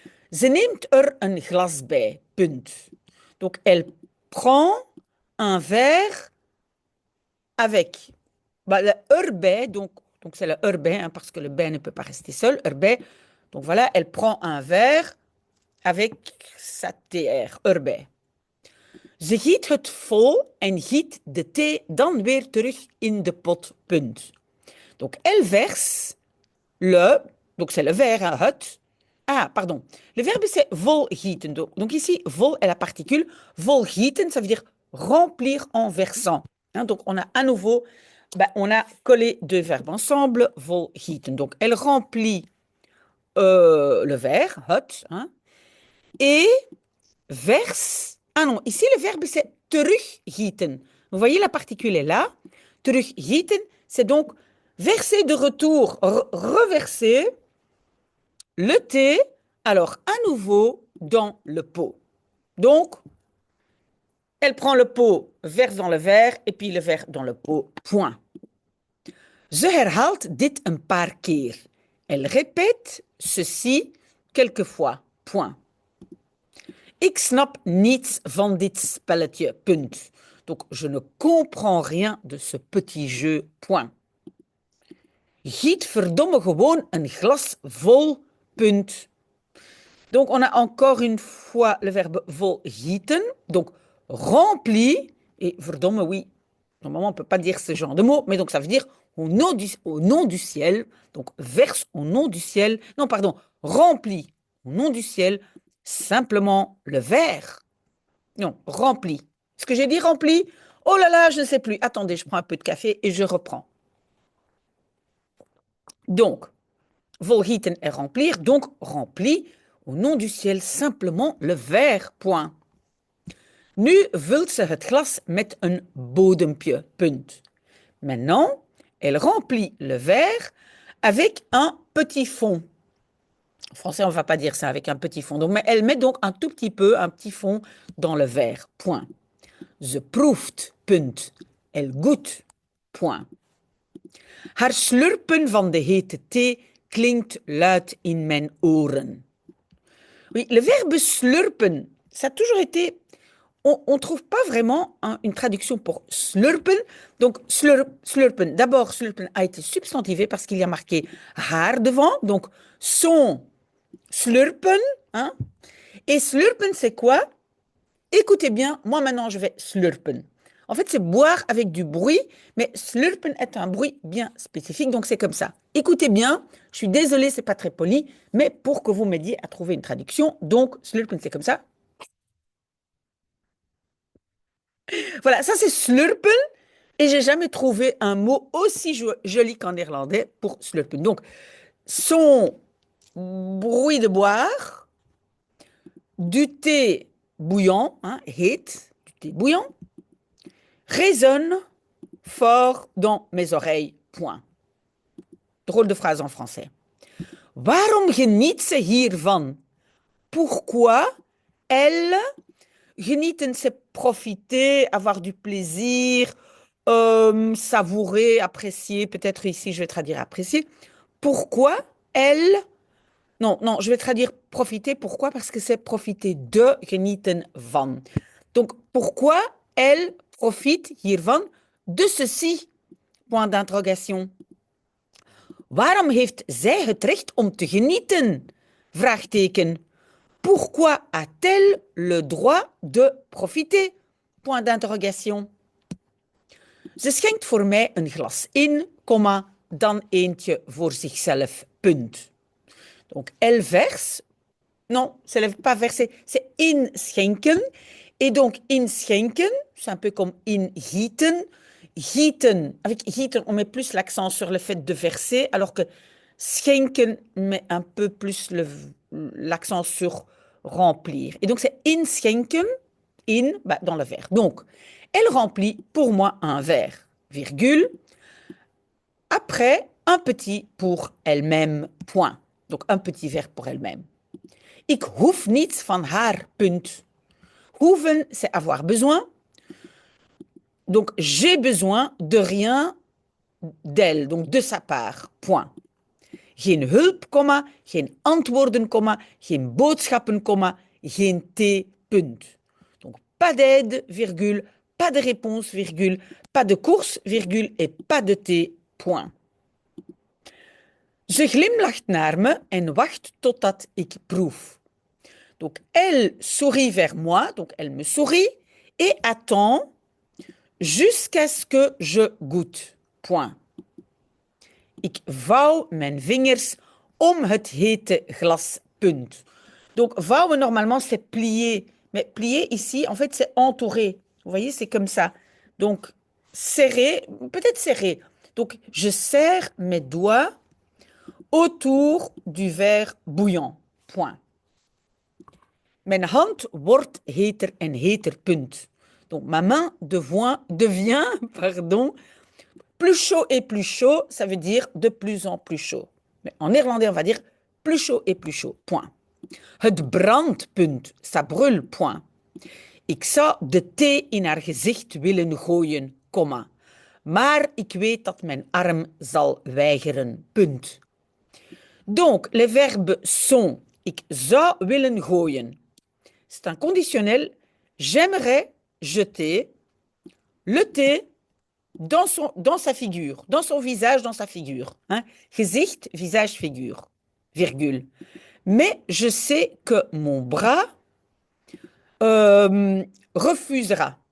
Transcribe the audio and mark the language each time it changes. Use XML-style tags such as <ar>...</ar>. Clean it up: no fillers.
<nl>Ze neemt een glas bij. Punt.</nl> <fr>Donc, elle prend un verre avec le erbij, donc c'est le erbij, hein, parce que le bij ne peut pas rester seul, erbij. Donc voilà, elle prend un verre avec sa TR, erbij.</fr> <nl>Ze giet het vol en giet de thee dan weer terug in de pot. Punt.</nl> <fr>Donc elle verse donc c'est le verre, hein, het. Ah, pardon. Le verbe c'est vol gieten. Donc ici, vol est la particule. Vol gieten, ça veut dire remplir en versant. Hein, donc on a à nouveau Ben, on a collé deux verbes ensemble, volgieten. Donc, elle remplit le verre, hot, hein, et verse. Ah non, ici le verbe c'est teruggieten. Vous voyez la particule est là. Teruggieten, c'est donc verser de retour, reverser le thé, alors à nouveau dans le pot. Donc, elle prend le pot, verse dans le verre et puis le verre dans le pot. Point.</fr> <nl>Ze herhaalt dit een paar keer.</nl> <fr>Elle répète ceci quelquefois. Point.</fr> <nl>Ik snap niets van dit spelletje. Punt.</nl> <fr>Donc, je ne comprends rien de ce petit jeu. Point.</fr> <nl>Giet verdomme gewoon een glas vol. Punt.</nl> <fr>Donc, on a encore une fois le verbe volgieten. Donc, rempli. Et verdomme, oui. Normalement, on ne peut pas dire ce genre de mot, mais donc ça veut dire au nom du ciel. Donc, verse au nom du ciel. Non, pardon, rempli au nom du ciel. Simplement le verre. Non, rempli. Ce que j'ai dit rempli, oh là là, je ne sais plus. Attendez, je prends un peu de café et je reprends. Donc, volgieten est remplir, donc rempli au nom du ciel, simplement le verre, point.</fr> <nl>Nu vult ze het glas met een bodempje, punt.</nl> <fr>Maintenant, elle remplit le verre avec un petit fond. En français, on ne va pas dire ça avec un petit fond. Donc, mais elle met donc un tout petit peu, un petit fond dans le verre, point.</fr> <nl>Ze proeft, punt.</nl> <fr>Elle goûte, point.</fr> <nl>Haar slurpen van de hete thee klinkt luid in mijn oren.</nl> <fr>Oui, le verbe slurpen, ça a toujours été... On ne trouve pas vraiment une traduction pour slurpen. Donc, slurpen, d'abord, slurpen a été substantivé parce qu'il y a marqué haar devant. Donc, son slurpen. Hein? Et slurpen, c'est quoi? Écoutez bien, moi maintenant, je vais slurpen. En fait, c'est boire avec du bruit, mais slurpen est un bruit bien spécifique, donc c'est comme ça. Écoutez bien, je suis désolée, c'est pas très poli, mais pour que vous m'aidiez à trouver une traduction, donc slurpen, c'est comme ça. Voilà, ça c'est slurpen, et j'ai jamais trouvé un mot aussi joli qu'en néerlandais pour slurpen. Donc, son bruit de boire, du thé bouillant, hein, heet, du thé bouillant, résonne fort dans mes oreilles, point. Drôle de phrase en français.</fr> <nl>Waarom geniet ze hiervan?</nl> <fr>Pourquoi elle, genieten, c'est profiter, avoir du plaisir, savourer, apprécier, peut-être ici je vais traduire apprécier. Pourquoi elle, non, non, je vais traduire profiter, pourquoi? Parce que c'est profiter de, genieten van. Donc, pourquoi elle profite hiervan, de ceci? Point d'interrogation.</fr> <nl>Waarom heeft zij het recht om te genieten? Vraagteken.</nl> <fr>Pourquoi a-t-elle le droit de profiter? Point d'interrogation.</fr> <nl>Ze schenkt voor mij een glas in, dan eentje voor zichzelf, punt.</nl> <fr>Donc, elle verse. Non, ça ne veut pas verser, c'est inschenken. Et donc, inschenken, c'est un peu comme ingieten. Gieten, avec gieten, on met plus l'accent sur le fait de verser, alors que schenken met un peu plus l'accent sur remplir. Et donc, c'est inschenken, dans le verre. Donc, elle remplit pour moi un verre, virgule. Après, un petit pour elle-même, point. Donc, un petit verre pour elle-même.</fr> <nl>Ik hoef niets van haar, punt.</nl> <fr>Hoeven, c'est avoir besoin. Donc, j'ai besoin de rien d'elle, donc de sa part, point.</fr> <nl>Geen hulp, geen antwoorden, geen boodschappen, geen thee, punt.</nl> <fr>Donc, pas d'aide, virgule, pas de réponse, virgule, pas de course, virgule, et pas de thee, point.</fr> <nl>Ze glimlacht naar me en wacht totdat ik proef.</nl> <fr>Donc, elle sourit vers moi, donc elle me sourit, et attend jusqu'à ce que je goûte. Point.</fr> <nl>Ik vouw mijn vingers om het hete glas. Punt.</nl> <fr>Donc, vouwen, normalement, c'est plier. Mais plier, ici, en fait, c'est entourer. Vous voyez, c'est comme ça. Donc, serrer, peut-être serrer. Donc, je serre mes doigts autour du verre bouillant. Point. Mijn hand wordt heter en heter. Punt. Donc, ma main devient pardon, plus chaud et plus chaud, ça veut dire de plus en plus chaud. Mais en néerlandais, on va dire plus chaud et plus chaud. Point.</fr> <nl>Het brandt, punt.</nl> <fr>Ça brûle, point.</fr> <nl>Ik zou de thee in haar gezicht willen gooien, komma. Maar ik weet dat mijn arm zal weigeren, punt.</nl> <fr>Donc, les verbes sont</fr> <nl>ik zou willen gooien.</nl> <fr>C'est un conditionnel. J'aimerais jeter le thé dans sa figure, dans son visage, dans sa figure. Hein? Gezicht, visage, figure, virgule. Mais je sais que mon bras refusera.</fr>